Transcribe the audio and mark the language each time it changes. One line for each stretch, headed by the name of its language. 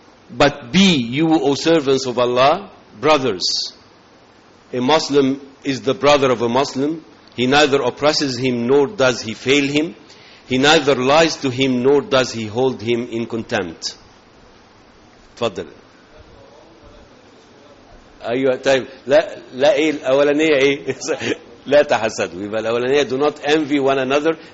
English: But be you, O servants of Allah, brothers. A Muslim is the brother of a Muslim. He neither oppresses him nor does he fail him. He neither lies to him nor does he hold him in contempt.
Arabic: تفضل. أيوة طيب. لا إيه الأولانية إيه؟ لا تحسدوا. يبقى الأولانية
English: do not envy one another.